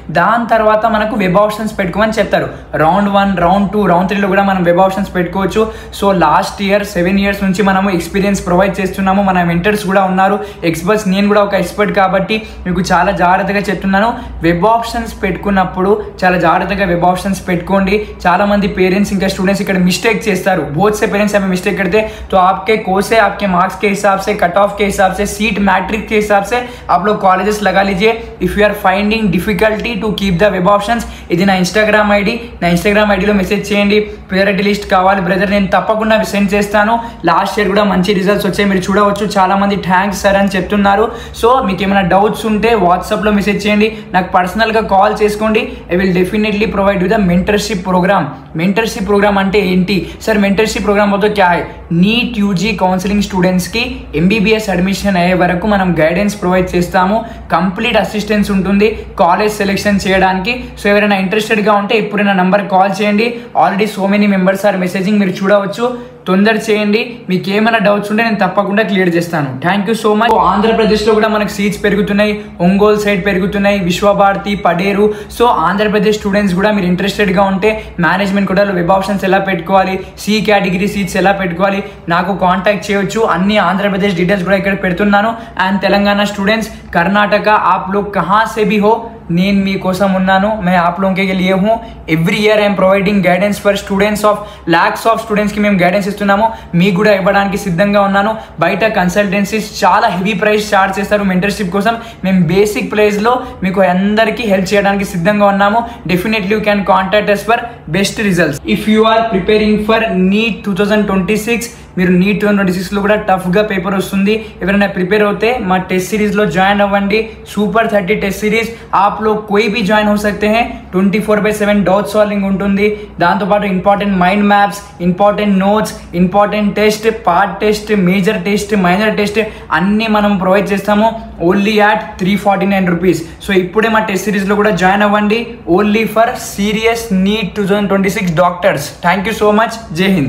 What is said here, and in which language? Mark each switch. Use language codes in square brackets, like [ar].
[te] దాని తర్వాత మనకు వెబ్ ఆప్షన్స్ పెట్టుకోమని చెప్తారు. రౌండ్ 1, రౌండ్ 2, రౌండ్ 3లో కూడా మనం వెబ్ ఆప్షన్స్ పెట్టుకోవచ్చు. సో లాస్ట్ ఇయర్ 7 years నుంచి మనము ఎక్స్పీరియన్స్ ప్రొవైడ్ చేస్తున్నాము. మన మెంటర్స్ కూడా ఉన్నారు, ఎక్స్పర్ట్స్. నేను కూడా ఒక ఎక్స్పర్ట్ కాబట్టి మీకు చాలా జాగ్రత్తగా చెప్తున్నాను. వెబ్ ఆప్షన్స్ పెట్టుకున్నప్పుడు చాలా జాగ్రత్తగా వెబ్ ఆప్షన్స్ పెట్టుకోండి. చాలా మంది పేరెంట్స్ ఇంకా స్టूडेंट्स ఇక్కడ మిస్టేక్ చేస్తారు. [hi] बहुत से पेरेंट्स हमें मिस्टेक करते हैं. तो आपके कोर्स से, आपके मार्क्स के हिसाब से, कट ऑफ के हिसाब से, सीट मैट्रिक के हिसाब से आप लोग कॉलेजेस लगा लीजिए. [en] if you are finding difficulty to keep the web options, [te] ఇది నా ఇన్స్టాగ్రామ్ ఐడి. నా ఇన్స్టాగ్రామ్ ఐడిలో మెసేజ్ చేయండి. ప్రియారిటీ లిస్ట్ కావాలి బ్రదర్, నేను తప్పకుండా సెండ్ చేస్తాను. లాస్ట్ ఇయర్ కూడా మంచి రిజల్ట్స్ వచ్చాయి, మీరు చూడవచ్చు. చాలా మంది థ్యాంక్స్ సార్ అని చెప్తున్నారు. సో మీకు ఏమైనా డౌట్స్ ఉంటే వాట్సాప్లో మెసేజ్ చేయండి, నాకు పర్సనల్గా కాల్ చేసుకోండి. [en] I will definitely provide you the mentorship program. [te] Mentorship programme అంటే ఏంటి సార్? మెంటర్షిప్ ప్రోగ్రామ్ [hi] तो क्या है, [te] నీట్ యూజీ కౌన్సిలింగ్ స్టూడెంట్స్కి ఎంబీబీఎస్ అడ్మిషన్ అయ్యే వరకు మనం గైడెన్స్ ప్రొవైడ్ చేస్తాము. కంప్లీట్ అసిస్టెన్స్ ఉంటుంది కాలేజ్ సెలెక్షన్ చేయడానికి. సో ఎవరైనా ఇంట్రెస్టెడ్గా ఉంటే ఇప్పుడు నా నంబర్ కాల్ చేయండి. [en] already so many members are messaging, [te] మీరు చూడవచ్చు. తొందర చేయండి. మీకు ఏమైనా డౌట్స్ ఉంటే నేను తప్పకుండా క్లియర్ చేస్తాను. [en] Thank you so much. [te] ఆంధ్రప్రదేశ్లో కూడా మనకు సీట్స్ పెరుగుతున్నాయి, ఒంగోలు సైడ్ పెరుగుతున్నాయి, విశ్వభారతి, పడేరు. సో ఆంధ్రప్రదేశ్ స్టూడెంట్స్ కూడా మీరు ఇంట్రెస్టెడ్గా ఉంటే మేనేజ్మెంట్ కూడా వెబ్ ఆప్షన్స్ ఎలా పెట్టుకోవాలి, సి కేటగిరీ సీట్స్ ఎలా పెట్టుకోవాలి, నాకు కాంటాక్ట్ చేయొచ్చు. అన్ని ఆంధ్రప్రదేశ్ డీటెయిల్స్ కూడా ఇక్కడ పెడుతున్నాను. [hi] అండ్ తెలంగాణ స్టూडेंट्स, कर्नाटक, आप लोग कहाँ से भी हो, [te] నేను మీకోసం ఉన్నాను. [hi] मैं आप लोगों के लिए हूँ. [en] every year I'm providing guidance for students of lakhs of స్టూడెంట్స్కి [te] మేము గైడెన్స్ ఇస్తున్నాము. మీకు కూడా ఇవ్వడానికి సిద్ధంగా ఉన్నాను. బయట కన్సల్టెన్సీస్ చాలా హెవీ ప్రైస్ చార్జ్ చేస్తారు మెంటర్షిప్ కోసం. మేము బేసిక్ ప్రైస్లో మీకు అందరికీ హెల్ప్ చేయడానికి సిద్ధంగా ఉన్నాము. [en] Definitely you can contact us for best results. If you are preparing for NEET 2026, [te] మీరు నీట్ 2026లో కూడా టఫ్గా పేపర్ వస్తుంది. ఎవరైనా ప్రిపేర్ అవుతే మా టెస్ట్ సిరీస్లో జాయిన్ అవ్వండి. [hi] సూపర్ 30 टेस्ट सीरीज आप लोग कोई भी ज्वाइन हो सकते हैं. [te] 24/7 डॉट सॉल्विंग ఉంటుంది. దాంతోపాటు important mind maps, important notes, important test, part test, major test, minor test అన్నీ మనం ప్రొవైడ్ చేస్తాము. [en] Only at 349 rupees. [te] సో ఇప్పుడే మా టెస్ట్ సిరీస్లో కూడా జాయిన్ అవ్వండి. [en] Only for serious NEET 2026 doctors. Thank you so much. జై హింద్.